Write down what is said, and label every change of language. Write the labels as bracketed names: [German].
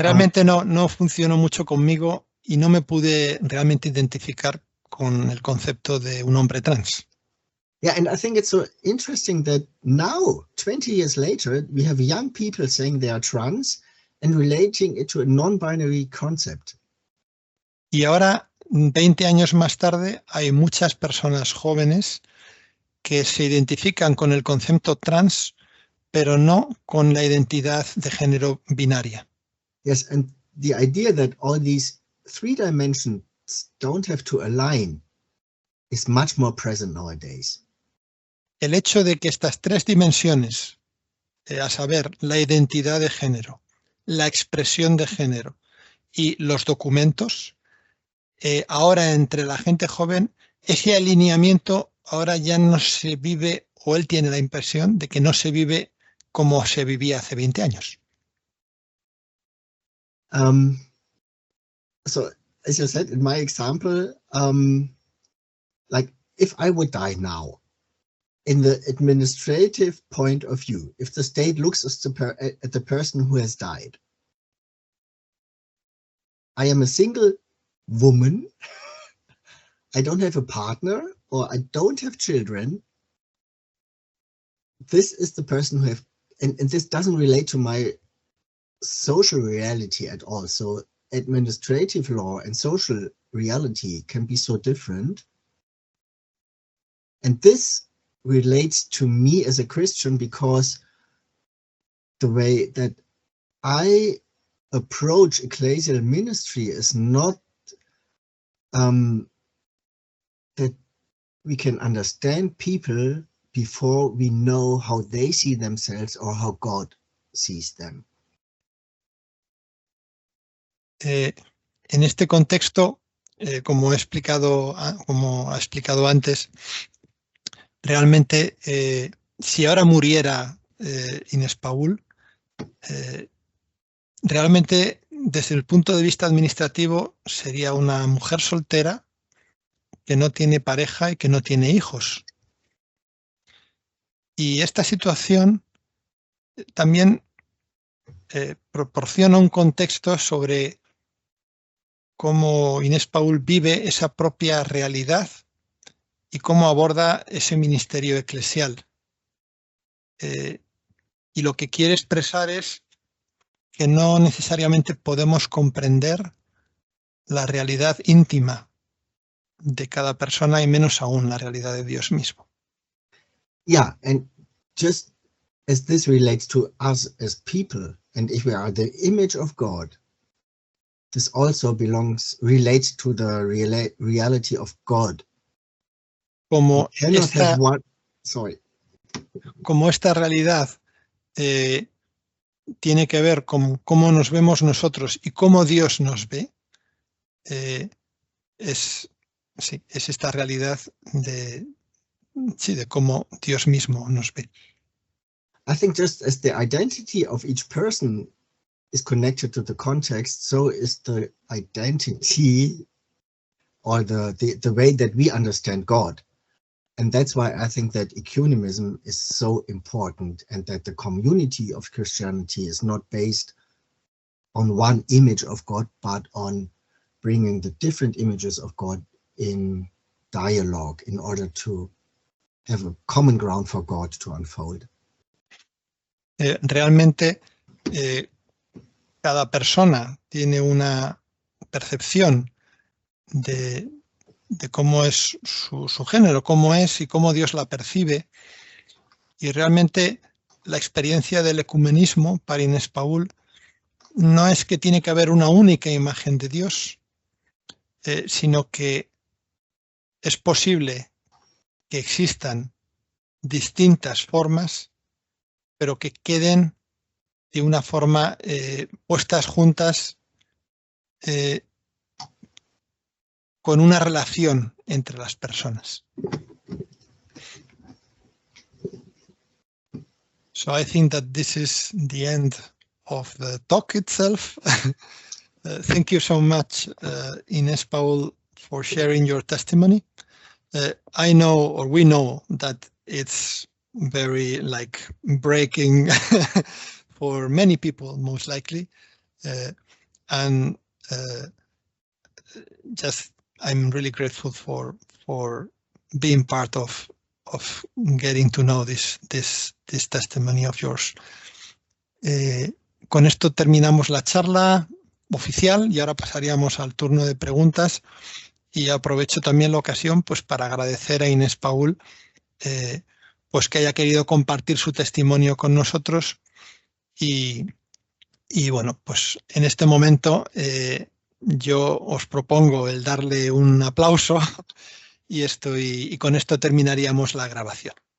[Spanish] realmente no funcionó mucho conmigo y no me pude realmente identificar con el concepto de un hombre trans. [English] yeah, and I think it's so interesting that now, 20 years later, we have young people saying they are trans and relating it to a non-binary concept. [Spanish] Y ahora, 20 años más tarde, hay muchas personas jóvenes que se identifican con el concepto trans, pero no con la identidad de género binaria. [English] Yes, and the idea that all these three dimensions don't have to align is much more present nowadays. [Spanish] El hecho de que estas tres dimensiones, a saber, la identidad de género, la expresión de género y los documentos, ahora entre la gente joven, ese alineamiento ahora ya no se vive, o él tiene la impresión de que no se vive como se vivía hace 20 años. [English] So, as you said, in my example, like if I would die now, in the administrative point of view, if the state looks at the person who has died, I am a single woman, I don't have a partner, or I don't have children. This is the person who and this doesn't relate to my social reality at all. So administrative law and social reality can be so different. And this relates to me as a Christian because the way that I approach ecclesial ministry is not that we can understand people before we know how they see themselves or how God sees them. [Spanish] En este contexto, como ha explicado antes, realmente si ahora muriera Inés Paul, realmente desde el punto de vista administrativo sería una mujer soltera que no tiene pareja y que no tiene hijos. Y esta situación también proporciona un contexto sobre cómo Inés Paul vive esa propia realidad y cómo aborda ese ministerio eclesial. Y lo que quiere expresar es que no necesariamente podemos comprender la realidad íntima de cada persona y menos aún la realidad de Dios mismo. [English] Yeah, and just as this relates to us as people, and if we are the image of God, this also relates to the reality of God. [Spanish] Como esta realidad tiene que ver con cómo nos vemos nosotros y cómo Dios nos ve, es esta realidad de cómo Dios mismo nos ve. [English] I think just as the identity of each person is connected to the context, so is the identity or the way that we understand God. And that's why I think that ecumenism is so important, and that the community of Christianity is not based on one image of God, but on bringing the different images of God in dialogue in order to have a common ground for God to unfold. [Spanish] Realmente cada persona tiene una percepción de cómo es su género, cómo es y cómo Dios la percibe. Y realmente la experiencia del ecumenismo para Inés Paul no es que tiene que haber una única imagen de Dios, sino que es posible que existan distintas formas, pero que queden de una forma puestas juntas con una relación entre las personas. [English] So I think that this is the end of the talk itself. Thank you so much, Inés Paul, for sharing your testimony. I know, or we know, that it's very breaking for many people, most likely. And just I'm really grateful for being part of getting to know this testimony of yours. [Spanish] Con esto terminamos la charla oficial y ahora pasaríamos al turno de preguntas, y aprovecho también la ocasión pues para agradecer a Inés Paul pues que haya querido compartir su testimonio con nosotros, y bueno, pues en este momento yo os propongo el darle un aplauso y con esto terminaríamos la grabación.